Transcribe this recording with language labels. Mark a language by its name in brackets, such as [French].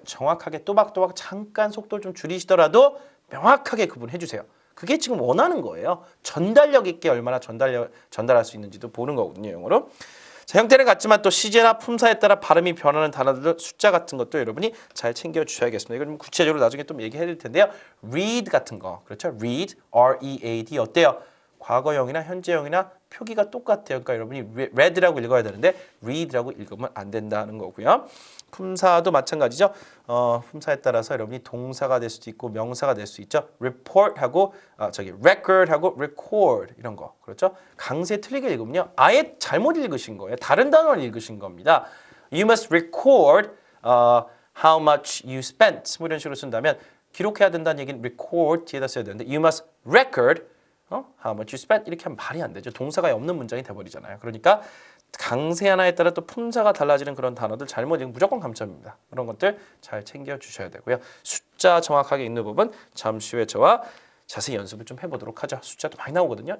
[Korean] 정확하게 또박또박 잠깐 속도를 좀 줄이시더라도 명확하게 구분해 주세요. 그게 지금 원하는 거예요. 전달력 있게 얼마나 전달할 수 있는지도 보는 거거든요. 영어로. 자, 형태는 같지만 또 시제나 품사에 따라 발음이 변하는 단어들 숫자 같은 것도 여러분이 잘 챙겨 주셔야겠습니다. 이걸 좀 구체적으로 나중에 좀 얘기해 드릴 텐데요. read 같은 거. 그렇죠? read, R-E-A-D 어때요? 과거형이나 현재형이나 표기가 똑같아요. 그러니까 여러분이 read라고 읽어야 되는데 read라고 읽으면 안 된다는 거고요. 품사도 마찬가지죠. 품사에 따라서 여러분이 동사가 될 수도 있고 명사가 될 수 있죠. report하고 record하고 record 이런 거. 그렇죠? 강세 틀리게 읽으면요. 아예 잘못 읽으신 거예요. 다른 단어를 읽으신 겁니다. [English] You must record how much you spent. [Korean] 뭐 이런 식으로 쓴다면 기록해야 된다는 얘기는 record 뒤에다 써야 되는데 [English] you must record how much you spent [Korean] 이렇게 하면 말이 안 되죠. 동사가 없는 문장이 돼버리잖아요. 그러니까 강세 하나에 따라 또 품사가 달라지는 그런 단어들 잘못 읽으면 무조건 감점입니다. 그런 것들 잘 챙겨 주셔야 되고요. 숫자 정확하게 읽는 부분 잠시 후에 저와 자세히 연습을 좀 해보도록 하죠. 숫자도 많이 나오거든요.